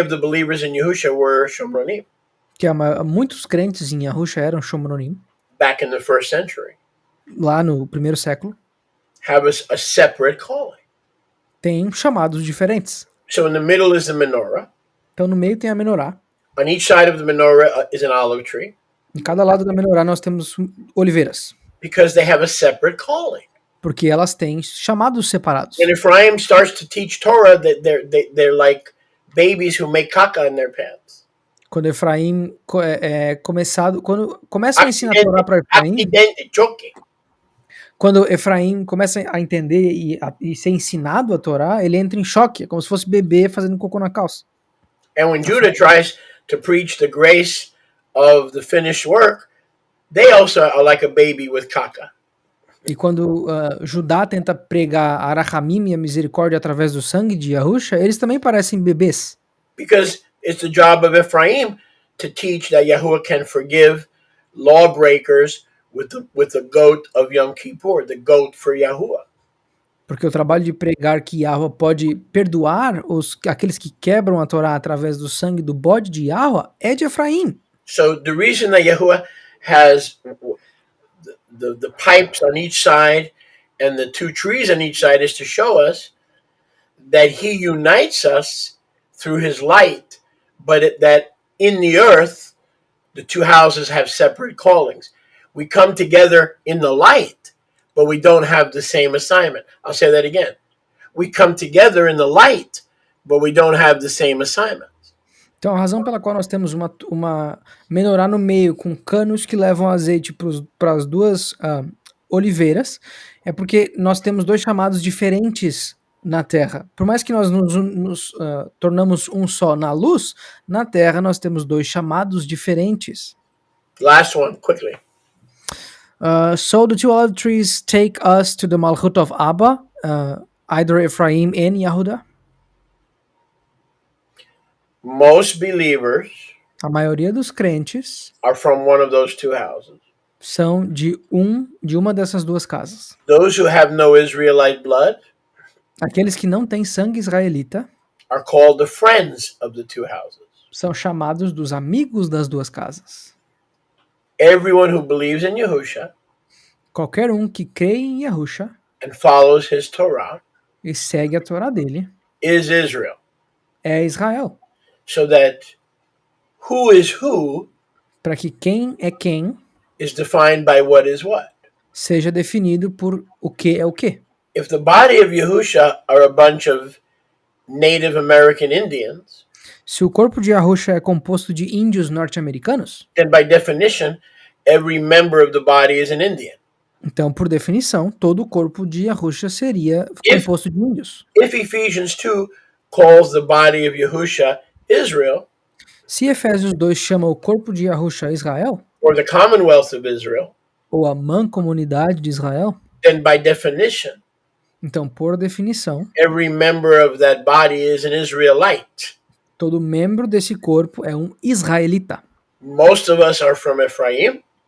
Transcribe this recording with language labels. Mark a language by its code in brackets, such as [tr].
[en] of the believers in Yahusha were Shomronim [pt] que muitos crentes em Yahusha eram Shomronim, [en] back in the first century, [pt] lá no primeiro século, [en] have a separate calling. [pt] têm chamados diferentes. [en] So in the middle is the menorah. [pt] Então no meio tem a menorá. [en] On each side of the menorah is an olive tree. [pt] Em cada lado da menorá nós temos oliveiras, [en] Because they have a separate calling. [pt] porque elas têm chamados separados. [en] When Ephraim starts to teach Torah, that they're like babies who make caca in their pants. [pt] Quando Efraim quando começam a ensinar a Torá para Efraim, [en] Choking. [pt] quando Efraim começa a entender e ser ensinado a Torá, ele entra em choque, é como se fosse bebê fazendo cocô na calça. [en] And when Judah tries to preach the grace of the finished work, they also are like a baby with caca. [pt] E quando Judá tenta pregar a Arachamim e a misericórdia através do sangue de Yahusha, eles também parecem bebês. [en] Because it's the job of Ephraim to teach that Yahuwah can forgive lawbreakers with the goat of Yom Kippur, the goat for Yahuwah. [pt] Porque o trabalho de pregar que Yahweh pode perdoar aqueles que quebram a Torá através do sangue do bode de Yahweh é de Efraim. [en] So the reason that Yahuwah has the pipes on each side and the 2 trees on each side is to show us that he unites us through his light, but that in the earth, the 2 houses have separate callings. We come together in the light, but we don't have the same assignment. I'll say that again. We come together in the light, but we don't have the same assignment. [pt] Então a razão pela qual nós temos uma menorá no meio com canos que levam azeite para as 2 oliveiras é porque nós temos 2 chamados diferentes na terra. Por mais que nós nos tornamos um só na luz, na terra nós temos 2 chamados diferentes. [en] Last one, quickly. So the 2 olive trees take us to the Malchut of Abba, either Ephraim and Yehuda. Most believers [pt] A maioria dos crentes [en] are from one of those 2 houses. [pt] são de uma dessas 2 casas. [en] Those who have no Israelite blood [pt] Aqueles que não têm sangue israelita [en] are called the friends of the 2 houses. [pt] são chamados dos amigos das 2 casas. [en] Everyone who believes in Yahusha [pt] Qualquer que crê em Yahusha [en] and follows his Torah [pt] e segue a Torá dele [en] is Israel. [pt] é Israel. [en] So that who is who [pt] Para que quem é quem [en] is defined by what is what. [pt] seja definido por o que é o que. [en] If the body of Yahusha are a bunch of Native American Indians, [pt] Se o corpo de Yahusha é composto de índios norte-americanos, [en] then by definition, every member of the body is an Indian. [pt] então, por definição, todo o corpo de Yahusha seria composto de índios. [en] If Ephesians 2 calls the body of Yahusha Israel, [pt] Se Efésios 2 chama o corpo de Yahusha Israel, [en] or the Commonwealth of Israel, [pt] ou a mancomunidade de Israel, [en] then by definition, [pt] Então, por definição, [en] every member of that body is an Israelite. [pt] todo membro desse corpo é um israelita. [en] Most of us are from Ephraim.